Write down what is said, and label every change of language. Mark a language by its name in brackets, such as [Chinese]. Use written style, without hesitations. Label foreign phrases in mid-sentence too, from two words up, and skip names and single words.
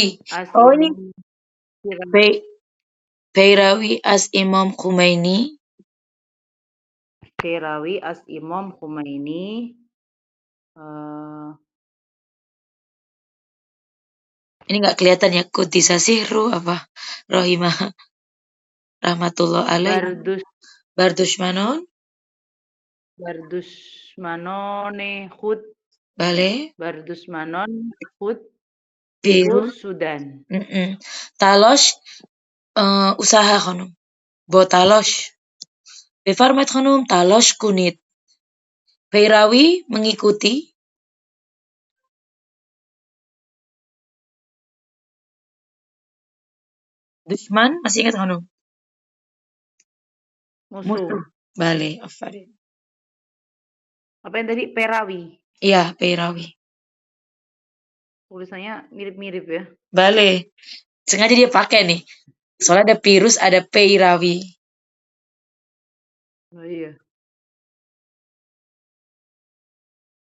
[Indonesian] Oh, ini [Persian] پیروی از امام خمینی. پیروی از امام خمینی. Ini nggak kelihatan ya, Kudisasi apa? [Arabic] رحمه رحمة الله عليه. [Persian] Bardusmanon. بر دشمنان خود. Bale. بر دشمنان خود. Virus Sudan. Talos usaha Khanum. Botalos. بفرمایید خانم تلاش کنید. [Indonesian] Peirawi mengikuti. Dusman masih ingat Khanum? [Persian] Musuh. بله، آفرین. [Indonesian] Apa yang tadi? Peirawi. Iya, Peirawi. Tulisannya mirip-mirip ya. Bale. Sengaja dia pakai nih. Soalnya ada virus, ada Peirawi. Oh iya.